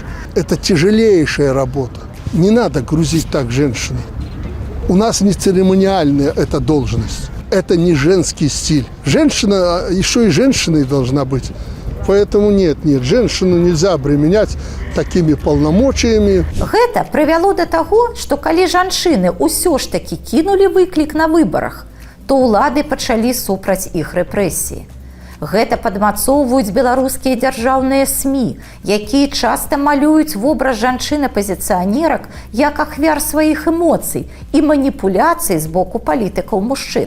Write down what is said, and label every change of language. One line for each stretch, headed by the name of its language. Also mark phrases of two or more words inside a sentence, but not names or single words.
Russian: Это тяжелейшая работа. Не надо грузить так женщины. У нас не церемониальная эта должность. Это не женский стиль. Женщина еще и женщиной должна быть. Поэтому нет, женщину нельзя обременять такими полномочиями.
Belarusian: Гэта прывяло да таго, што калі жанчыны ўсё ж такі кінулі выклік на выбарах, то ўлады пачалі супраць іх рэпрэсіі. Гэта падмацоўваюць беларускія дзяржаўныя СМІ, якія часта малююць вобраз жанчын-апазіцыянерак як ахвяр сваіх эмоцый і маніпуляцый з боку палітыкаў-мужчын.